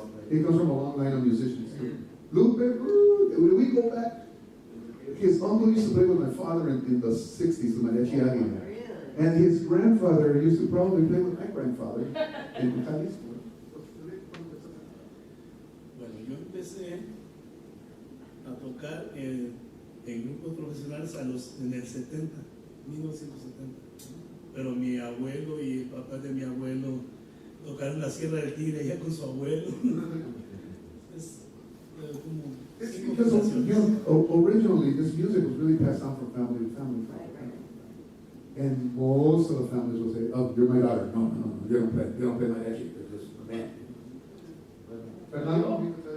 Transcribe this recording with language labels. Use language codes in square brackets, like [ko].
[en] He comes from a long line of musicians too. Lupe, when we go back, his uncle used to play with my father in the 60s, the Mariachi. And his grandfather used to probably play with my grandfather in Jalisco. [es] Bueno, yo empecé a tocar en grupos profesionales en el 70, 1970. Pero mi abuelo y el papá de mi abuelo tocaron la Sierra del Tigre allá con su abuelo. Es como [en] It's because, you know, originally this music was really passed down from family to family. And most of the families will say, "Oh, you're my daughter. No, you don't play mariachi. You're just a man." Fernando?